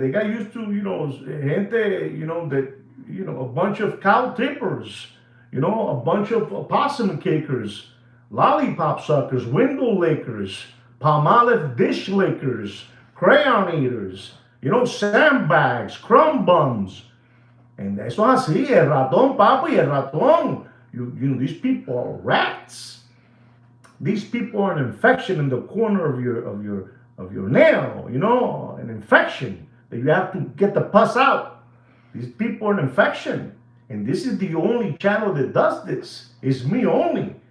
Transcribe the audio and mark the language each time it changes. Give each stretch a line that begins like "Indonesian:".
English: They got used to, you know, gente, you know, that, you know, a bunch of cow tippers, you know, a bunch of possum kickers, lollipop suckers, window lickers, palmolive dish lickers, crayon eaters, you know, sandbags, crumb bums.
Spanish: And eso es así, el ratón, papi, el ratón.
English: You know, these people are rats. These people are an infection in the corner of your nail, you know, an infection that you have to get the pus out. These people are an infection. And this is the only channel that does this. It's me only.